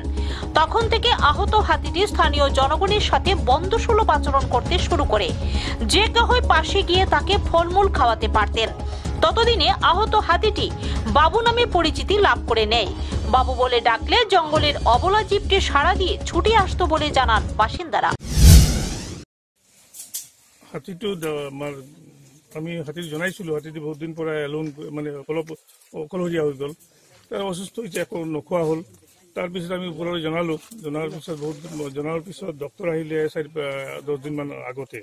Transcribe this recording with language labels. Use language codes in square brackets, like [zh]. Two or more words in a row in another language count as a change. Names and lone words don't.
[bn] তখন থেকে আহত হাতিটি স্থানীয় জনগণের সাথে বন্ধুসুলভ আচরণ করতে শুরু করে। যে কেউই পাশে গিয়ে তাকে ফলমূল খাওয়াতে পারতেন। ততদিনে আহত হাতিটি বাবু নামে পরিচিতি লাভ করে নেয়। বাবু বলে ডাকলে জঙ্গলের অবলা জীবটি সাড়া দিয়ে ছুটে আসতো বলে জানান বাসিন্দারা। [as] হাতিটো আমি হাতিক জনাইছিলো, হাতিটো বহুত দিন পৰা এলোন মানে অলপ অকলশৰীয়া হৈ গ'ল। তাৰ অসুস্থ হৈছে, একো নোখোৱা হ'ল। তাৰপিছত আমি ওপৰলৈ জনাৰ পিছত ডক্টৰ আহিলে 4-10 দিনমান আগতে।